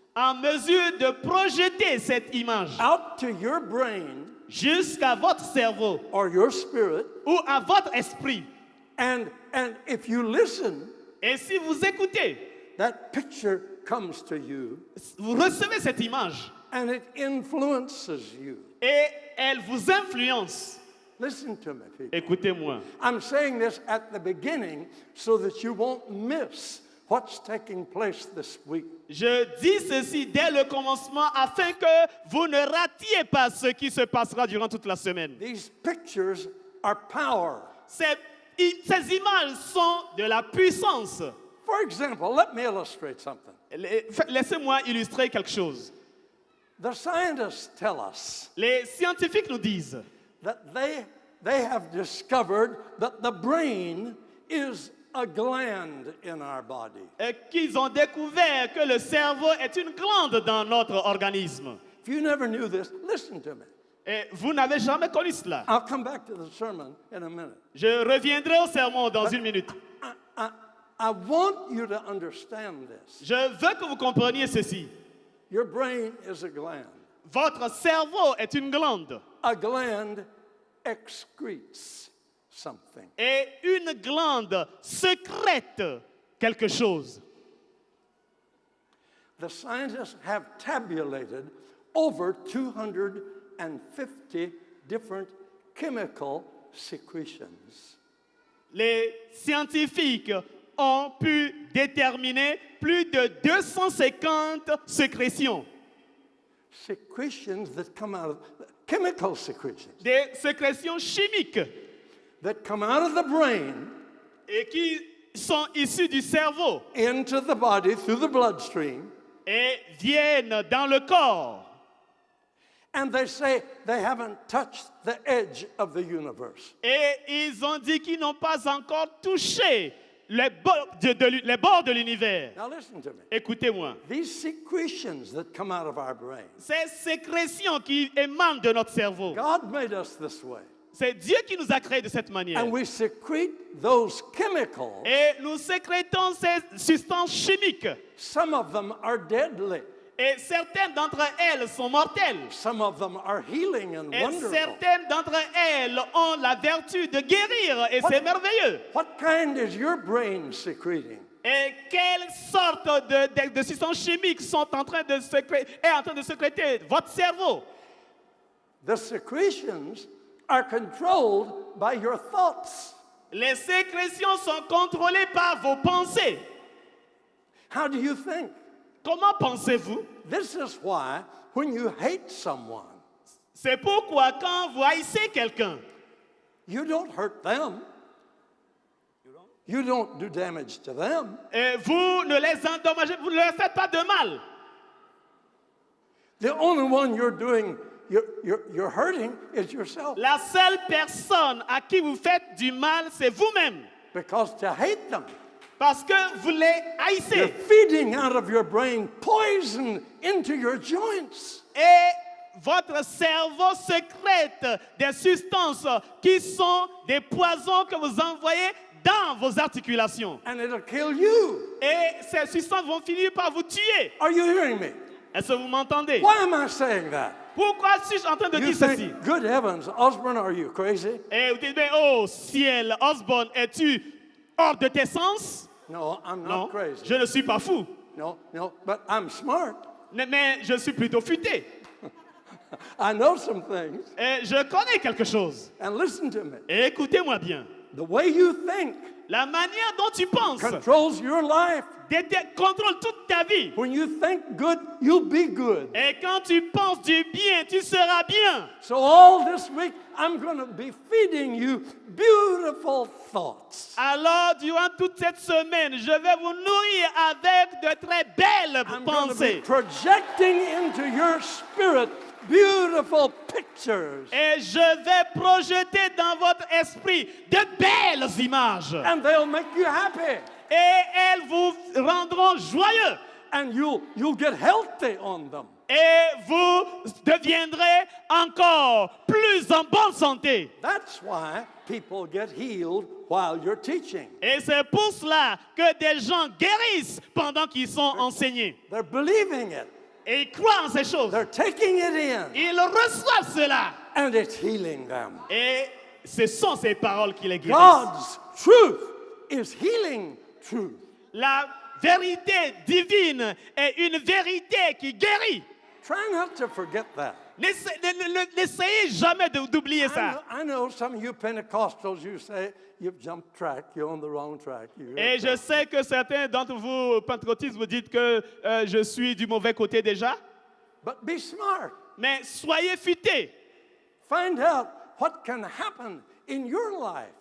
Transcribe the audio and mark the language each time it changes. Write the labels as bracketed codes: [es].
[fr] en mesure de projeter cette image [en] out to your brain [fr] jusqu'à votre cerveau [en] or your spirit. [fr] ou à votre esprit. [en] And if you listen, [fr] Et si vous écoutez, [en] that picture comes to you [fr] vous recevez cette image [en] and it influences you. [fr] et elle vous influence. [en] Listen to me, people. [fr] Écoutez-moi. [en] I'm saying this at the beginning so that you won't miss what's taking place this week. [fr] Je dis ceci dès le commencement afin que vous ne ratiez pas ce qui se passera durant toute la semaine. [en] These pictures are power. [fr] Ces ces images sont de la puissance. [en] For example, let me illustrate something. [fr] Laissez-moi illustrer quelque chose. [en] The scientists tell us [fr] Les scientifiques nous disent [en] that they have discovered that the brain is a gland in our body. [fr] qu'ils ont découvert que le cerveau est une glande dans notre organisme. [en] If you never knew this, listen to me. [fr] Et vous n'avez jamais connu cela. [en] I'll come back to the sermon in a minute. [fr] Je reviendrai au sermon dans une minute. [en] I want you to understand this. [fr] Je veux que vous compreniez ceci. [en] Your brain is a gland. [fr] Votre cerveau est une glande. [en] A gland excretes something. [fr] Et une glande sécrète quelque chose. [en] The scientists have tabulated over 250 different chemical secretions. [fr] Les scientifiques ont pu déterminer plus de 250 sécrétions. [en] Secretions that come out of chemical secretions [fr] Des sécrétions chimiques [en] that come out of the brain [fr] et qui sont issues du cerveau [en] into the body through the bloodstream. [fr] et viennent dans le corps. [en] And they say they haven't touched the edge of the universe. [fr] Et ils ont dit qu'ils n'ont pas encore touché les bords de l'univers. [en] Now listen to me. [fr] Écoutez-moi. [en] These secretions that come out of our brain, [fr] Ces sécrétions qui émanent de notre cerveau, [en] God made us this way. [fr] c'est Dieu qui nous a créés de cette manière. [en] And we secrete those chemicals. [fr] Et nous sécrétons ces substances chimiques. [en] Some of them are deadly. [fr] Et certaines d'entre elles sont mortelles. [en] Some of them are healing and [fr] Et [en] wonderful. [fr] certaines d'entre elles ont la vertu de guérir. Et c'est merveilleux. [en] What kind is your brain secreting? [fr] Et quelle sorte de substances chimiques est en train de sécréter votre cerveau? [en] The secretions are controlled by your thoughts. [fr] Les sécrétions sont contrôlées par vos pensées. [en] How do you think? [fr] Comment pensez-vous? [en] This is why when you hate someone, [fr] C'est pourquoi quand vous haïssez quelqu'un, [en] you don't hurt them. You don't do damage to them. [fr] et vous ne les endommagez, vous ne leur faites pas de mal. [en] The only one you're hurting is yourself. [fr] La seule personne à qui vous faites du mal, c'est vous-même. [en] Because to hate them, [fr] Parce que vous les [en] you're [fr] haïssez. [en] feeding out of your brain poison into your joints. [fr] Et votre cerveau sécrète des substances qui sont des poisons que vous envoyez dans vos articulations. [en] And it'll kill you. [fr] Et ces substances vont finir par vous tuer. [en] Are you hearing me? [fr] Est-ce que vous m'entendez? [en] Why am I saying that? [fr] Pourquoi suis-je en train de [en] You [fr] dire ceci? [en] think, good heavens, Osborne, are you crazy? [fr] Et vous dites, mais oh ciel, Osborne, es-tu hors de tes sens? [en] No, I'm [fr] Non, [en] not crazy. [fr] je ne suis pas fou. [en] No, but I'm smart. [fr] Mais je suis plutôt futé. [en] I know some things. [fr] Et je connais quelque chose. [en] And listen to me. [fr] Et écoutez-moi bien. [en] The way you think [fr] La manière dont tu penses [en] controls your life. [fr] contrôle toute ta vie. [en] When you think good, you'll be good. [fr] Et quand tu penses du bien, tu seras bien. [en] So all this week, I'm going to be feeding you beautiful thoughts. [fr] Alors, durant toute cette semaine, je vais vous nourrir avec de très belles [en] I'm going to be [fr] pensées. [en] projecting into your spirit beautiful pictures. [fr] Et je vais projeter dans votre esprit de belles images. [en] And they'll make you happy. [fr] Et elles vous rendront joyeux. [en] And you'll get healthy on them. [fr] Et vous deviendrez encore plus en bonne santé. [en] That's why people get healed while you're teaching. [fr] Et c'est pour cela que des gens guérissent pendant qu'ils sont enseignés. [en] They're believing it. [fr] Et ils croient en ces choses. [en] They're taking it in. [fr] Ils reçoivent cela. [en] And it's healing them. [fr] Et ce sont ces paroles qui les guérissent. [en] God's truth is healing truth. [fr] La vérité divine est une vérité qui guérit. [en] Try not to forget that. [fr] N'essayez jamais d'oublier ça. [en] I know some of you Pentecostals, you say you've jumped track, you're on the wrong track. [fr] Et je sais que certains d'entre vous, pentecôtistes, vous dites que je suis du mauvais côté déjà. [en] But be smart. [fr] Mais soyez futés [en] Find out what can happen in your life.